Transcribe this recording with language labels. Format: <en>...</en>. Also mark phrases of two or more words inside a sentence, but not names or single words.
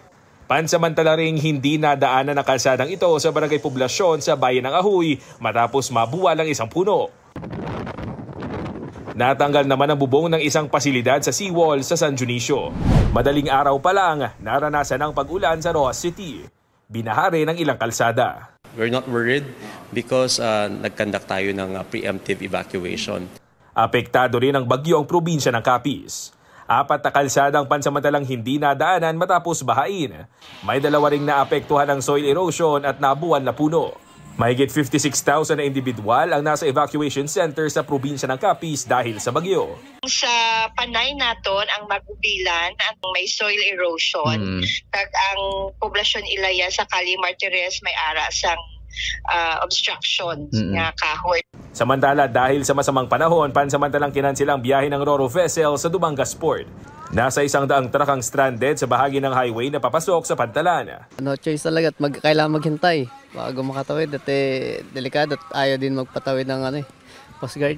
<tl>Pansamantala ring hindi nadaanan ang kalsadang ito sa Barangay Poblasyon sa bayan ng Ahoy matapos mabuwal ang isang puno. Natanggal naman ang bubong ng isang pasilidad sa seawall sa San Dionisio. Madaling araw pa lang, naranasan ang pag-ulan sa Roxas City. Binaha rin ang ilang kalsada.</tl> <en>We're not worried because</en> <tl>nag-conduct tayo ng</tl> <en>preemptive evacuation.</en> <tl>Apektado rin ang bagyo ang probinsya ng Capiz. 4 na kalsadang pansamantalang hindi nadaanan matapos bahain. May 2 ring naapektuhan ng</tl> <en>soil erosion</en> <tl>at nabuwal na puno. Mahigit 56,000 na individual ang nasa</tl> <en>evacuation center</en> <tl>sa probinsya ng Capiz dahil sa bagyo.</tl> <hil>Sa Panay naton ang Magubilan at may</hil> <en>soil erosion.</en> <hil>Tag ang poblasyon Ilaya sa Cali Martires may ara sang obstruction nga kahoy.</hil> <tl>Samantala, dahil sa masamang panahon, pansamantalang kinansilang biyahe ng Roro vessel sa Dumangas Port. Nasa 100 truck ang stranded sa bahagi ng highway na papasok sa Pantalan.</tl> <en>No choice</en> <tl>talaga at kailangan maghintay bago makatawid at delikado at ayaw din magpatawid ng Coast Guard.</tl>